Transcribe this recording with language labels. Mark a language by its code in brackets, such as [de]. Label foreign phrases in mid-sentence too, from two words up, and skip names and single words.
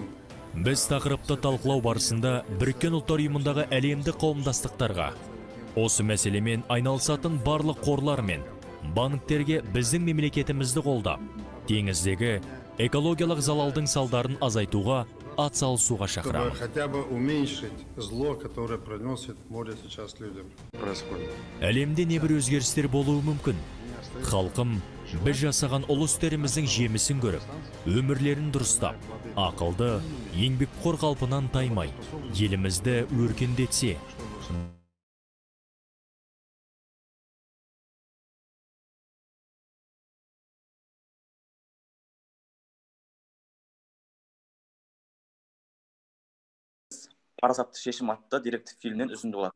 [kk] Біз тақырыпты талқылау барысында Біріккен ұлттар ұйымындағы әлемдік қауымдастықтарға, осы мәселемен айналысатын барлық қорлар мен банктерге біздің мемлекетімізді қолдап, теңіздегі экологиялық залалдың салдарын азайтуға атсалысуға шақырамын. [ru] хотя бы уменьшить зло, которое приносит море сейчас людям. Происходит. [kk] Әлемде небір өзгерістер болуы мүмкін. Халқым біз жасаған ұлы істеріміздің жемісін көріп, өмірлерін дұрыстап, ақылды, еңбекқор қалпынан таймай, елімізді өркендетсе, парасатты шешім атты деректі фильмнен үзінді болатын.